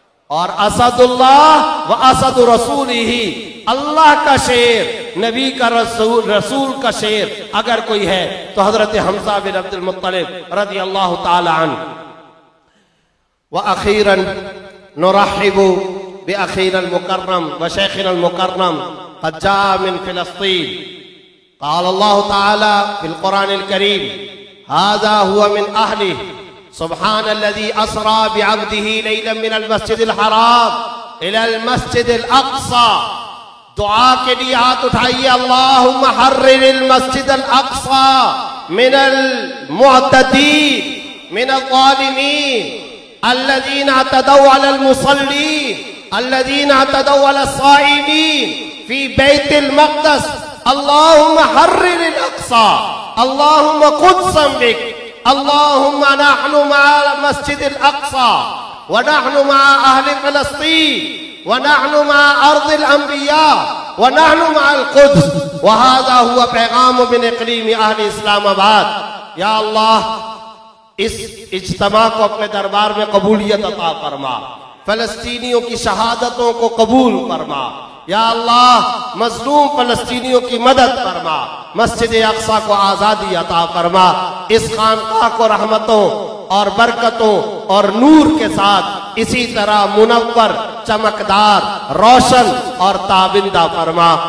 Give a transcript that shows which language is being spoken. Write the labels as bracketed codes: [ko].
[ur] اور اسد اللہ و اسد رسول ہی، اللہ کا شیر، نبی کا رسول کا شیر اگر کوئی ہے تو حضرت حمزہ بن عبد المطلب رضی اللہ تعالی عنہ۔ [ar] وأخيرا نرحب بأخينا المكرم وشيخنا المكرم قد جاء من فلسطين. قال الله تعالى في القرآن الكريم: هذا هو من أهله سبحان الذي أسرى بعبده ليلا من المسجد الحرام إلى المسجد الأقصى. [ur] دعا کے لیے ہاتھ اٹھائیے. [ar] اللہم حرر المسجد الاقصى من المعتدین من الظالمین الذين اعتدوا على المصلين الذين اعتدوا على الصائمين في بيت المقدس. اللهم حرر الأقصى، اللهم قدسا بك، اللهم نحن مع مسجد الأقصى ونحن مع أهل فلسطين ونحن مع أرض الأنبياء ونحن مع القدس. وهذا هو پیغام من اقلیم اہل اسلام آباد. [ur] یا اللہ اس اجتماع کو اپنے دربار میں قبولیت عطا فرما، فلسطینیوں کی شہادتوں کو قبول فرما. یا اللہ مظلوم فلسطینیوں کی مدد فرما، مسجد اقصی کو آزادی عطا فرما، اس خانقاہ کو رحمتوں اور برکتوں اور نور کے ساتھ اسی طرح منور، چمکدار، روشن اور تابندہ فرما.